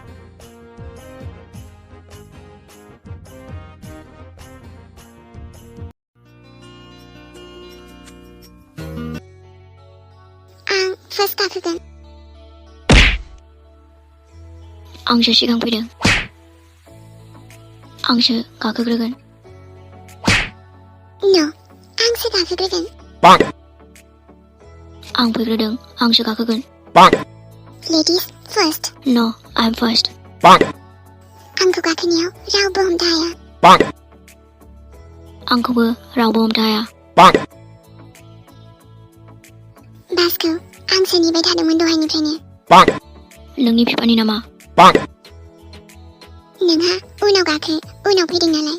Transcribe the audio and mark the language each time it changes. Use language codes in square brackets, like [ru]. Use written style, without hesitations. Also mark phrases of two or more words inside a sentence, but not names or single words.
[brx] आं फार्स्ट गाखोगोन। आंसो सिगां फैदों। आंसो गाखोग्रोगोन। न', आंसो गाखोग्रोगोन? आं फैग्रोदों, आंसो गाखोगोन। [en] Ladies first. No, I'm first. [brx] आंखौ गाखोनायाव रावबो हमथा हाया। आंखौबो रावबो हमथा हाया। बासखौ आंसो नेबाय थादोंमोन दहायनिफ्रायनो। नोंनि बिफानि नामा? नोंहा उनाव गाखो, उनाव फैदों नालाय।